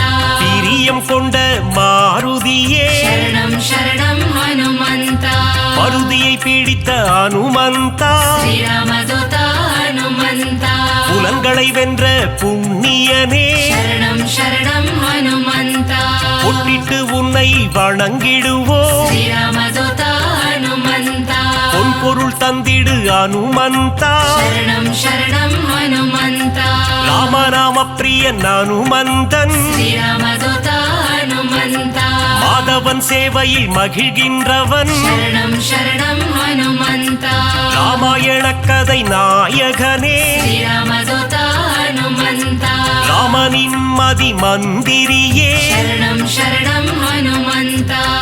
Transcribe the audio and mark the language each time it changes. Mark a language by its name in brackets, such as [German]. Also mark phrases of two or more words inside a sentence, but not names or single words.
[Tamil] பிரியம் கொண்ட மாருதியே [Sanskrit] शरणं शरणं हनुमन्त [Tamil] மருதியை பிடித்த அனுமந்தா [Sanskrit] श्रीरामदूत हनुमन्त [Tamil] புலன்களை வென்ற புண்ணியனே [Sanskrit] शरणं शरणं हनुमन्त [Tamil] பொட்டிட்டு உன்னை வணங்கிடுவோ [Sanskrit] श्रीरामदूत हनुमन्त [Tamil] பொன் பொருள் தந்திடு அனுமந்தா [Sanskrit] शरणं शरणं हनुमन्त [Tamil] ராமநாம பிரியன் அனுமந்தன் [Sanskrit] श्रीरामदूत हनुमन्त [Tamil] மாதவன் சேவையில் மகிழ்கின்றவன் [Sanskrit] शरणं शरणं हनुमन्त [Tamil] ராமாயண கதை நாயகனே [Sanskrit] श्रीरामदूत हनुमन्त [Tamil] ராமனின் மதி மந்திரியே [Sanskrit] शरणं शरणं हनुमन्त